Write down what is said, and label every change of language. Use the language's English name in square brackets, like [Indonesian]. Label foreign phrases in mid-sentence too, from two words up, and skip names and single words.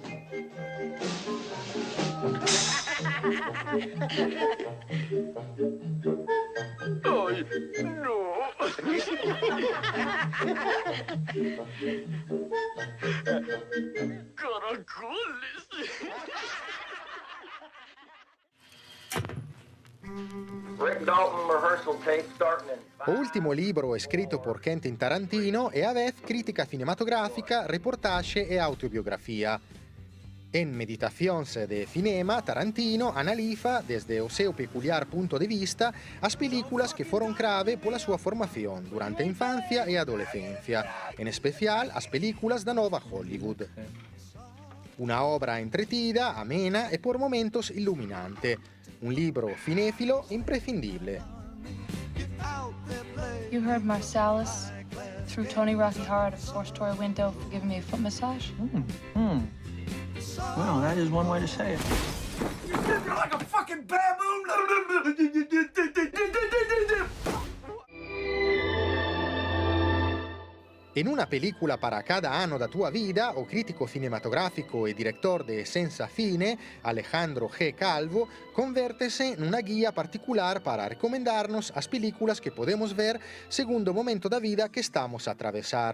[Spanish] ¡Ay, no! ¡Caracoles! [English] Rick Dalton rehearsal tape starting in [Galician] O último libro escrito por Quentin Tarantino é a vez crítica cinematográfica, reportaxe e autobiografía. En Meditacións de Cinema, Tarantino analiza, desde o seu peculiar punto de vista, as películas que foron clave pola súa formación durante a infancia e a adolescencia, en especial as películas da nova Hollywood. Una obra entretida, amena e por momentos iluminante. Un libro cinéfilo imprescindible. [English] You heard Marsalis threw Tony Rocky Hard at a four-story window for giving me a foot massage? Well, that is one way to say it. You're like a fucking baboon! [Galician] En una película para cada ano da tua vida, o crítico cinematográfico y director de Senza Fine, Alejandro G. Calvo, convértese en una guía particular para recomendarnos as películas que podemos ver segundo o momento da vida que estamos a atravesar.